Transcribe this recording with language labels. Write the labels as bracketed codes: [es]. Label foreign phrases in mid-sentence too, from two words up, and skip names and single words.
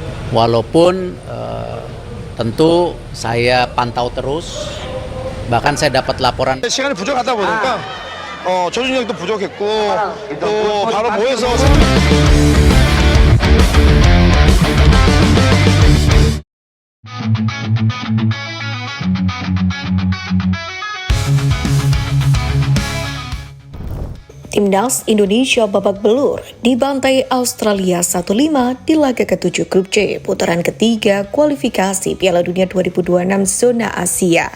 [id] Walaupun tentu saya pantau terus, bahkan saya dapat laporan. [ko] 시간이 부족하다 보니까 조준력도 부족했고 또 바로 모여서 [id] Timnas Indonesia babak belur dibantai Australia 1-5 di laga ke-7 Grup C putaran ketiga kualifikasi Piala Dunia 2026 zona Asia.